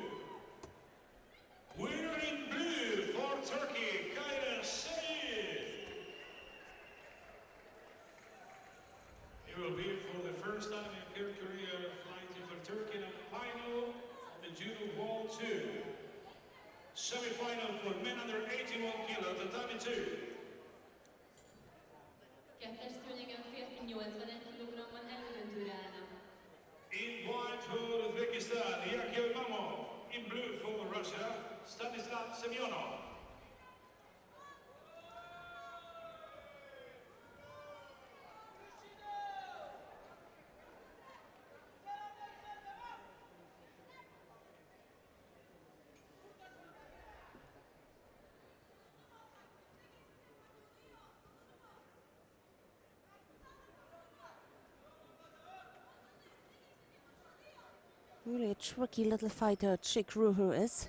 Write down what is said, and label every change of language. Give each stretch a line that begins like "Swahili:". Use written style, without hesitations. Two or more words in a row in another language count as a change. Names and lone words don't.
English: Winner in blue for Turkey, Kayra Sayed. He will be for the first time in her career fighting for Turkey in a final of the Judo Wall 2. Semi-final for men under 81 kilo tatami 2.
Hungarian: Kettes szőnyegen férfi 81 kg-ban elődöntőre állnak.
English: In white for Uzbekistan, Yakir Mamov. In blue for Russia, Stanislav Semyonov. Really a tricky little fighter, Chick Ruhu is.